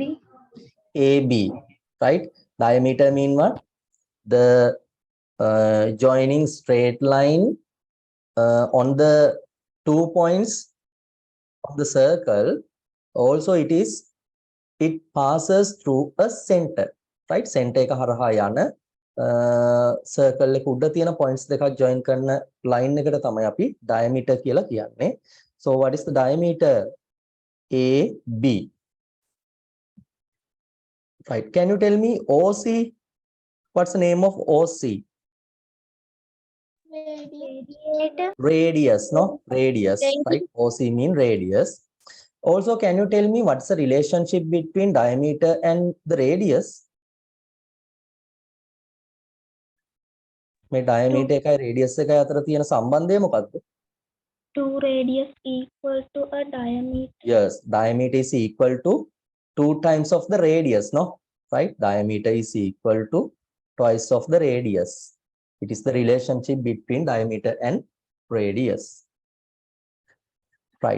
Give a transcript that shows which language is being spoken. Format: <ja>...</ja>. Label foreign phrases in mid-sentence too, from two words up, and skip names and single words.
<en>AB. Right? Diameter mean what? The joining straight line on the 2 points of the circle. Also it passes through a center, right?</en> <si>Center එක හරහා යන circle එක උඩ තියෙන points දෙකක් join කරන line එකට තමයි අපි diameter කියලා කියන්නේ.</si> <en>So what is the diameter? AB. Right. Can you tell me OC? What's the name of OC? Radiator. Radius, no? Radius, right? OC mean radius. Also, can you tell me what's the relationship between diameter and the radius?</en> <si>මේ diameter එකයි radius එකයි අතර තියෙන සම්බන්ධය මොකක්ද?</si> <en>2 radius equal to a diameter. Yes, diameter is equal to 2 times of the radius, no? Right? Diameter is equal to twice of the radius. It is the relationship between diameter and radius. Right.</en>